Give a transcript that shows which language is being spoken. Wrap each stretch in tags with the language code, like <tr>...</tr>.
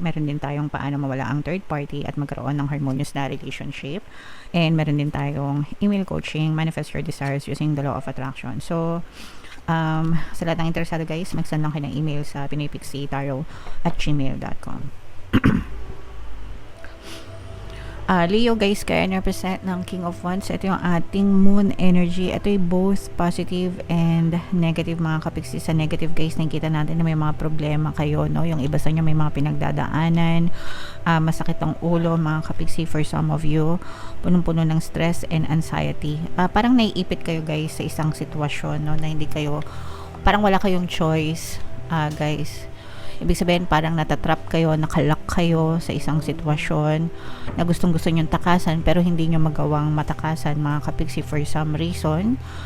<tl>Meron din tayong paano mawala ang third party at magkaroon ng harmonious na relationship.</tl> <en>And meron din tayong email coaching, manifest your desires using the law of attraction.</en> <tl>So, sa lahat ng interesado, guys, mag-send lang kayo ng email sa pinoypixie@gmail.com. Leo, guys, kaya represent ng King of Wands. Ito yung ating moon energy. Ito yung both positive and negative, mga kapiksi. Sa negative, guys, nakikita natin na may mga problema kayo, no? Yung iba sa inyo may mga pinagdadaanan, masakit ang ulo, mga kapiksi.</tl> <en>For some of you, punong-puno ng stress and anxiety.</en> <tl>Parang naiipit kayo, guys, sa isang sitwasyon, no? Na hindi kayo, parang wala kayong choice, guys. Ibig sabihin, parang natatrap kayo, nakalak kayo sa isang sitwasyon na gustong-gusto nyong takasan pero hindi nyo magawang matakasan, mga kapiksi, for some reason.</tl>